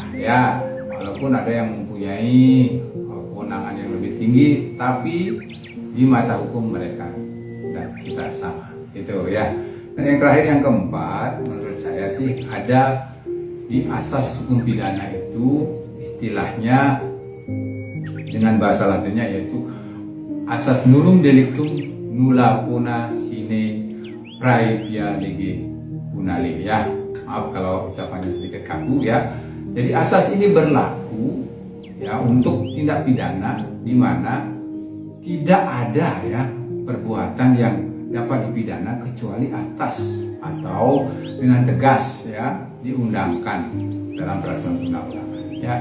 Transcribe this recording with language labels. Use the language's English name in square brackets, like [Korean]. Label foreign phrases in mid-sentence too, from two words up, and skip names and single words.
[Indonesian] Ya, walaupun ada yang mempunyai kewenangan yang lebih tinggi, tapi di mata hukum mereka dan kita sama. Itu ya. Dan yang terakhir, yang keempat, menurut saya sih ada di asas hukum pidana itu istilahnya dengan bahasa Latinnya yaitu asas [Latin] nullum delictum nulla puna sine praevia lege punale [Indonesian] ya. Maaf kalau ucapannya sedikit kaku ya. Jadi asas ini berlaku ya untuk tindak pidana di mana tidak ada ya perbuatan yang dapat dipidana kecuali atas atau dengan tegas ya diundangkan dalam peraturan undang-undangan ya.